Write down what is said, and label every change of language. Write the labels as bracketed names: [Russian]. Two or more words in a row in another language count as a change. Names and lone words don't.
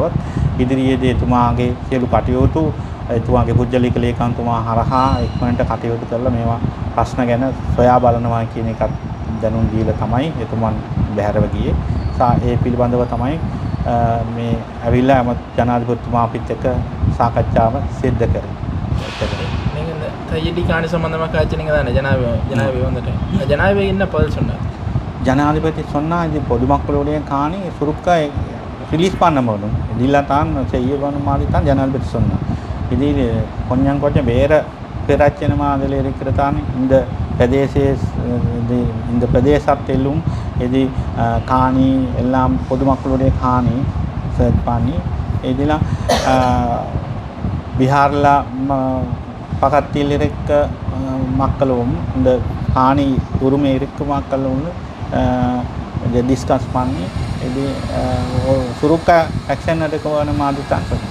[Sinhala] ඉදිරියේදී එතුමාගේ සියලු කටයුතු එතුමාගේ පුජ්‍යලික ලේකම්තුමා හරහා ඉක්මනට කටයුතු කරලා මේවා ප්‍රශ්න ගැන සොයා බලනවා කියන එකත් දැනුම් දීලා තමයි එතුමන් බැහැරව ගියේ. ඒ පිළිබඳව තමයි මේ ඇවිල්ලා ජනාධිපතිතුමා අපිත් එක්ක සාකච්ඡාව සිද්ධ කරේ. [Tamil] நீங்கள் இந்த தையடி காணி சம்பந்தமாக காய்ச்சினீங்க தானே ஜனாதிபதி வந்துட்டு ஜனாதிபதி என்ன பதில் சொன்னார்? ஜனாதிபதி சொன்னால் இது பொதுமக்களுடைய காணி சுருக்க ரிலீஸ் பண்ண வேணும், இதில் தான் செய்ய வேணும் மாதிரி தான் ஜனாதிபதி சொன்னார். இதில் கொஞ்சம் கொஞ்சம் வேறு பிரச்சனை மாதிரி இருக்கிறதானே இந்த பிரதேச இந்த பிரதேசத்திலும் இது காணி எல்லாம் பொதுமக்களுடைய காணி சர்ச் பண்ணி இதெல்லாம் பீகாரில் பக்கத்தில் இருக்க மக்களும் இந்த காணி உரிமை இருக்க மக்களும் டிஸ்கஸ் பண்ணி இது சுருக்க ஆக்ஷன் எடுக்க வேணும் மாதிரி தான் சொல்லுங்கள்.